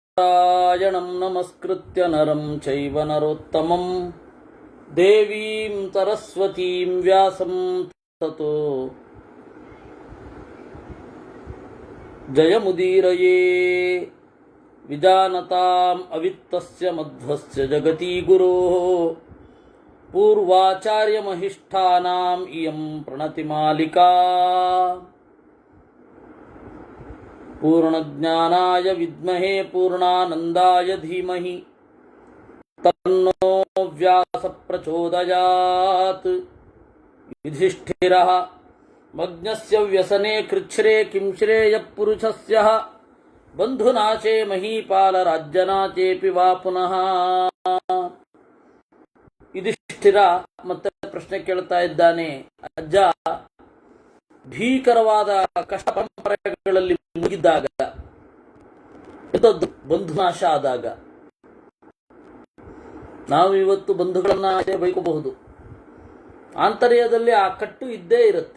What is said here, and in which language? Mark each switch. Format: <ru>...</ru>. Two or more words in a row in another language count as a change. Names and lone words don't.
<sa>ನಾರಾಯಣಂ ನಮಸ್ಕೃತ್ಯ ನರಂ ಚೈವ ನರೋತ್ತಮಂ ದೇವೀಂ ಸರಸ್ವತೀಂ ವ್ಯಾಸಂ ತತೋ ಜಯಮುದೀರಯೇ ವಿಜಾನತಾಂ ಅವಿತ್ತಸ್ಯ ಮಧ್ವಸ್ಯ ಜಗತಿ ಗುರೋಃ ಪೂರ್ವಾಚಾರ್ಯಮಹಿಷ್ಠಾನಾಂ ಇಯಂ ಪ್ರಣತಿಮಾಲಿಕಾ ಪೂರ್ಣಜ್ಞಾನಾಯ ವಿದ್ಮಹೇ ಪೂರ್ಣಾನಂದಾಯ ಧೀಮಹಿ ತನ್ನೋ ವ್ಯಾಸ ಪ್ರಚೋದಯಾತ್. ಯುಧಿಷ್ಠಿರಃ ಮಗ್ನಸ್ಯ ವ್ಯಸನೆ ಕೃಚ್ಛ್ರೇ ಕಿಂ ಶ್ರೇಯಃ ಪುರುಷಸ್ಯ ಬಂಧುನಾಶೇ ಮಹೀಪಾಲ ರಾಜ್ಯನಾಚೇಪಿ ವಾ ಪುನಃ.</sa> <kn>ಯುಧಿಷ್ಠಿರ ಮತ್ತೆ ಪ್ರಶ್ನೆ ಕೇಳ್ತಾ ಇದ್ದಾನೆ, ಅಜ್ಜ, ಭೀಕರವಾದ ಕಷ್ಟ ಪರಂಪರೆಗಳಲ್ಲಿ ಮುಗಿದಾಗ, ಬಂಧುನಾಶ ಆದಾಗ, ನಾವು ಇವತ್ತು ಬಂಧುಗಳನ್ನ ಬೈಕಬಹುದು, ಆಂತರ್ಯದಲ್ಲಿ ಆ ಕಟ್ಟು ಇದ್ದೇ ಇರುತ್ತೆ.</kn>